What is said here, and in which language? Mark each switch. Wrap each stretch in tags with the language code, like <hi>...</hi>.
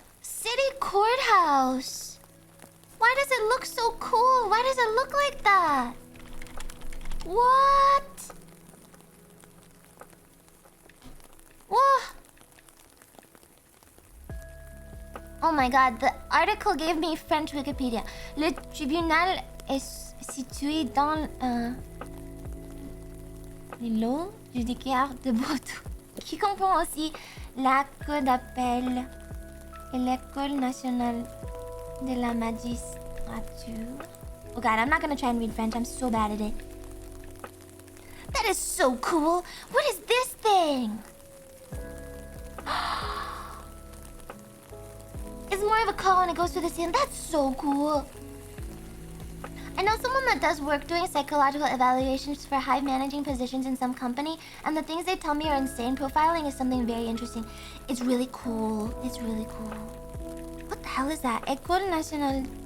<en>City courthouse! Why does it look so cool? Why does it look like that? What? Whoa! Oh my god, the article gave me French Wikipedia.</en> <fr>Le tribunal est situé dans l'îlot judiciaire de Bordeaux, qui comprend aussi la cour d'appel et l'école nationale de la magistrature.</fr> <en>Oh god, I'm not gonna try and read French. I'm so bad at it. That is so cool. What is this thing? It's more of a call and it goes through the sand. That's so cool. I know someone that does work doing psychological evaluations for high managing positions in some company, and the things they tell me are insane. Profiling is something very interesting. It's really cool. It's really cool. What the hell is that? Ecole National.</en>